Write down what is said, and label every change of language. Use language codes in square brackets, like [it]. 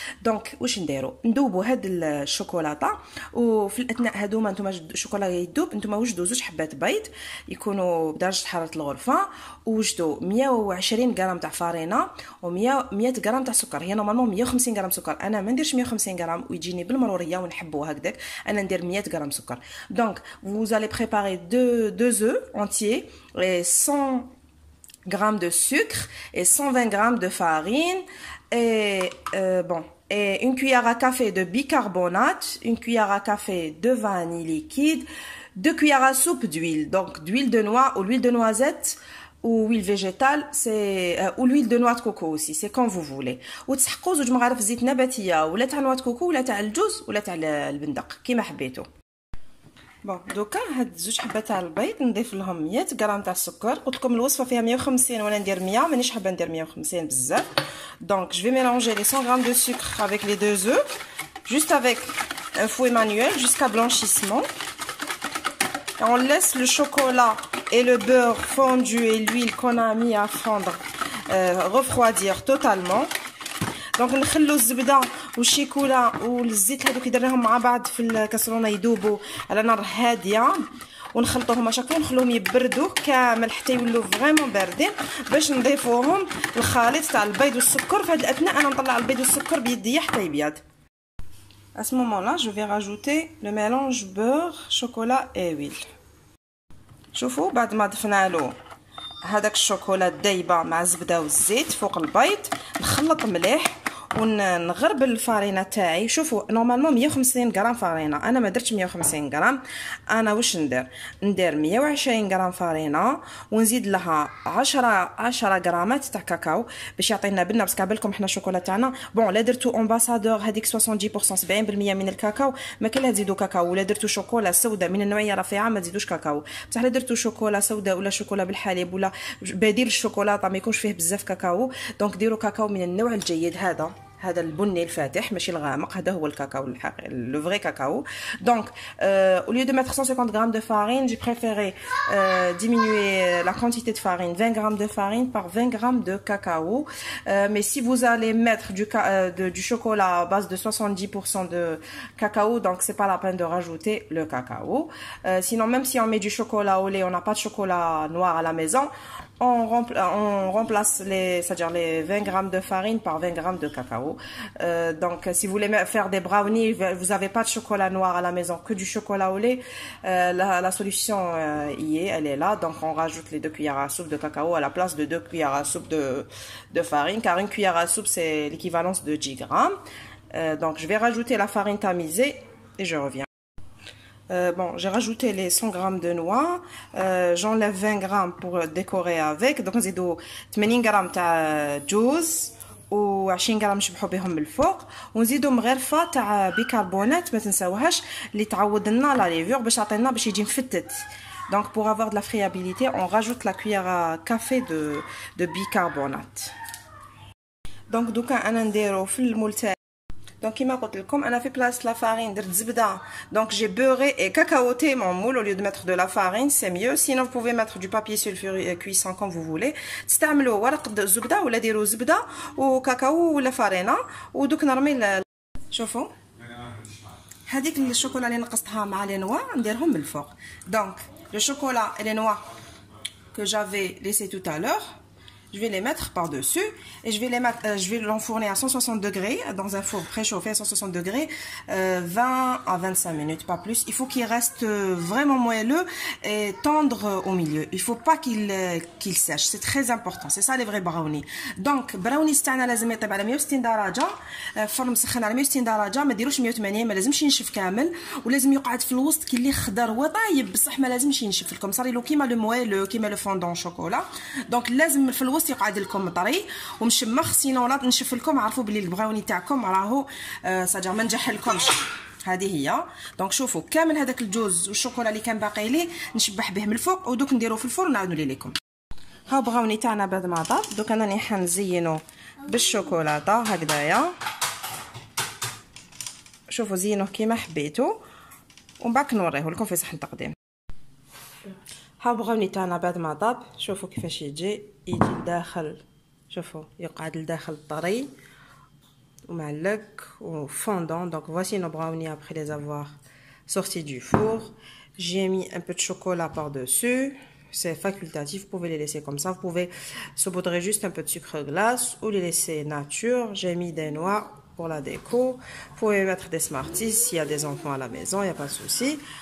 [ar] دونك واش نديروا؟ ندوبوا هاد الشوكولاته، وفي الاثناء هذوما نتوما الشوكولا يذوب نتوما وجدوا زوج حبات بيض يكونوا بدرجه حراره الغرفه، وجدوا 120 غرام تاع فارينه و100 غرام تاع سكر. هي نورمالمون 150 غرام سكر، انا ما نديرش 150 غرام ويجيني بالمروريه ونحبوا هكذاك، انا ندير 100 غرام سكر. [fr] دونك vous allez préparer deux œufs entiers et 100 grammes de sucre et 120 grammes de farine et et une cuillère à café de bicarbonate, une cuillère à café de vanille liquide, 2 cuillères à soupe d'huile, donc d'huile de noix ou l'huile de noisette ou huile végétale, c'est ou l'huile de noix de coco aussi, c'est comme vous voulez. [ar] وتسحقوا زوج مغارف زيت نباتيه ولا تاع نواه كوكو ولا تاع الجوز ولا تاع البندق كيما حبيتوا. بون دوكا هاد زوج حبات تاع البيض نضيف لهم 100 غرام تاع السكر. قلت لكم الوصفه فيها 150 وانا ندير 100، مانيش حابه ندير 150 بزاف. [fr] دونك je vais mélanger les 100 grammes de sucre avec les deux œufs juste avec un fouet manuel jusqu'à blanchissement. Et on laisse le chocolat et le beurre fondu et l'huile qu'on a mis à fondre refroidir totalement. [ar] دونك نخلو الزبده والشيكولا والزيت هذوك درناهم مع بعض في الكاسرونه يذوبوا على نار هاديه، ونخلطوهم اشاكو ونخلوهم يبردوا كامل حتى يولوا فريمون باردين باش نضيفوهم الخليط تاع البيض والسكر. في هذه الاثناء انا نطلع البيض والسكر بيديا حتى يبيض. [fr] À ce moment-là, je vais rajouter le mélange beurre, chocolat et huile. [ar] شوفوا بعد ما ضفنا له هذاك الشوكولا دايبه مع الزبده والزيت فوق البيض، نخلط مليح ونغرب الفارينه تاعي. شوفوا نورمالمون 150 غرام فارينه، انا ما درتش 150 غرام. انا واش ندير 120 غرام فارينه ونزيد لها 10 غرامات تاع كاكاو باش يعطينا بنه. بس كابلكم حنا الشوكولا تاعنا بون لا درتو امباسادور هذيك 70% 70% من الكاكاو ما كلها تزيدوا كاكاو، ولا درتو شوكولا سوداء من النوعيه رفيعه ما تزيدوش كاكاو. بصح لا درتو شوكولا سوداء ولا شوكولا بالحليب ولا بديل الشوكولاته ما يكونش فيه بزاف كاكاو، دونك ديروا كاكاو من النوع الجيد. هذا البني الفاتح ماشي الغامق، هذا هو الكاكاو الحقيقي لو فري كاكاو. [fr] دونك au lieu de mettre 150 grammes de farine, j'ai préféré diminuer la quantité de farine, 20 grammes de farine par 20 grammes de cacao. Mais si vous allez mettre du chocolat à base de 70% de cacao, donc c'est pas la peine de rajouter le cacao. Sinon même si on met du chocolat au lait, on n'a pas de chocolat noir à la maison, on remplace c'est-à-dire les 20 grammes de farine par 20 grammes de cacao. Donc si vous voulez faire des brownies, vous n'avez pas de chocolat noir à la maison, que du chocolat au lait, la solution elle est là. Donc on rajoute les 2 cuillères à soupe de cacao à la place de 2 cuillères à soupe de farine, car une cuillère à soupe c'est l'équivalence de 10 grammes. Donc je vais rajouter la farine tamisée et je reviens. Bon, j'ai rajouté les 100 grammes de noix, j'enlève 20 grammes pour décorer avec. [ar] Donc نزيدو 80 غرام تاع جوز و20 غرام نشبحوا بهم من الفوق، ونزيدو مغرفه تاع بيكربونات ما تنساوهاش اللي تعوض لنا لا ليفور باش تعطينا باش يجي مفتت. [fr] Donc pour avoir de la friabilité, on rajoute la cuillère à café de bicarbonate. [ar] Donc دوكا انا نديرو في المول تاعي. [fr] Donc [ar] كيما قلت لكم انا في بلاصه لا فارين درت زبده، [fr] donc j'ai beurré et cacaoté mon moule au lieu de mettre de la farine, c'est mieux. Sinon vous pouvez mettre du papier sulfuré cuisson comme vous voulez. [ar] تستعملوا ورق الزبده ولا ديروا زبده وكاكاو ولا فارينه. ودوك نرمي شوفوا هذيك الشوكولا اللي نقصتها مع لي نوا نديرهم من الفوق. [fr] دونك لو شوكولا et les noix que j'avais laissé tout à l'heure, je vais les mettre par-dessus et je vais l'enfourner à 160 degrés dans un four préchauffé à 160 degrés 20 à 25 minutes, pas plus. Il faut qu'il reste vraiment moelleux et tendre au milieu. Il faut pas qu'il sèche, c'est très important. C'est ça les vrais brownies. [ar] Donc brownies تاعنا لازم يطيب على 160 درجة، فرن مسخن على 160 درجة، ما ديروش 180، ما لازمش ينشف كامل، ولازم يقعد في الوسط كي اللي خضر وطايب بصح ما لازمش ينشف لكم، صاري له كيما لو مويلو كيما لو فوندون شوكولا. دونك لازم في الوسط يقعد لكم طري ومشمخ، سينو لا نشف لكم عرفوا بلي البراوني تاعكم راهو ساجا ما نجح لكمش. هذه هي. دونك شوفوا كامل هذاك الجوز والشوكولا اللي كان باقي لي نشبح به من الفوق ودوك نديروه في الفرن ونعاود نولي لكم. ها براوني تاعنا بعد ما طاب، دوك انا رايحه نزينو بالشوكولاته هكذايا. شوفوا زينوه كيما حبيتو ومن بعد نوريه لكم في صحن تقديم. ها براوني تاعنا بعد ما طاب، شوفوا كيفاش يجي لداخل، شوفوا يقعد لداخل طري ومعلق وفوندون. [fr] Donc voici nos brownies après les avoir sortis du four. J'ai mis un peu de chocolat par-dessus. C'est facultatif, vous pouvez les laisser comme ça. Vous pouvez saupoudrer juste un peu de sucre glace ou les laisser nature. J'ai mis des noix pour la déco. Vous pouvez mettre des Smarties s'il y a des enfants à la maison, il n'y a pas de souci.